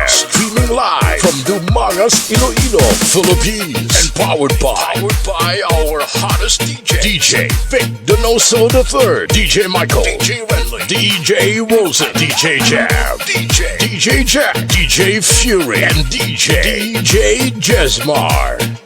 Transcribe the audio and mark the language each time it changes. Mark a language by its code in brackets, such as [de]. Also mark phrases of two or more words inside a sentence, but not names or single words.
[en] streaming live from Dumangas, Iloilo, Philippines, and powered by our hottest DJ Vic Donoso III, DJ Michael, DJ Renly, DJ Wilson, DJ Jam, DJ Jack, DJ Fury, and DJ Jesmar.